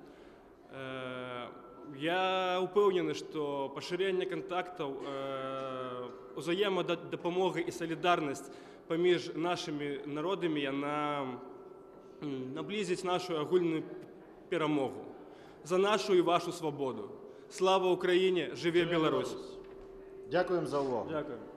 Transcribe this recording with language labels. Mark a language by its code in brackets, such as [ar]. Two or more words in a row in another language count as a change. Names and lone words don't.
[be] Я ўпэўнены, што пашырэнне кантактаў, узаемадапамога і салідарнасць паміж нашымі народамі яна наблізіць нашу агульную перамогу. [uk] За нашу і вашу свободу. Слава Україні! Живе Білорусь! Дякуємо за увагу. Дякую.